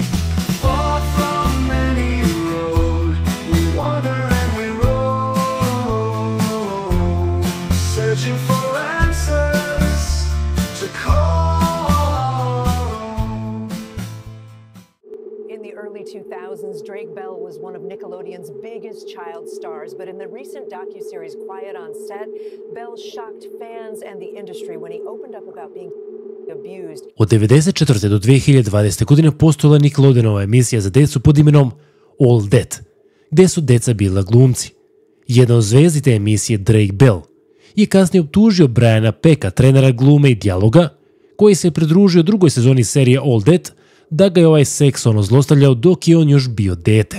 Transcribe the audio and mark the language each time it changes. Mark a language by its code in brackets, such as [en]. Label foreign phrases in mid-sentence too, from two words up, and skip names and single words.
[en] Far from any road, we wander and we roam, searching for answers to call. In the early 2000s, Drake Bell was one of Nickelodeon's biggest child stars, but in the recent docuseries Quiet on Set, Bell shocked fans and the industry when he opened up about being abused. [sr] Od 1994. do 2020. godine postojala Nickelodeonova emisija za decu pod imenom All That, gde su deca bila glumci. Jedna od zvezdi te emisije, Drake Bell, je kasnije optužio Briana Pecka, trenera glume i dijaloga, koji se pridružio drugoj sezoni serije All That, da ga je ovaj seksualno zlostavljao dok je on još bio dete.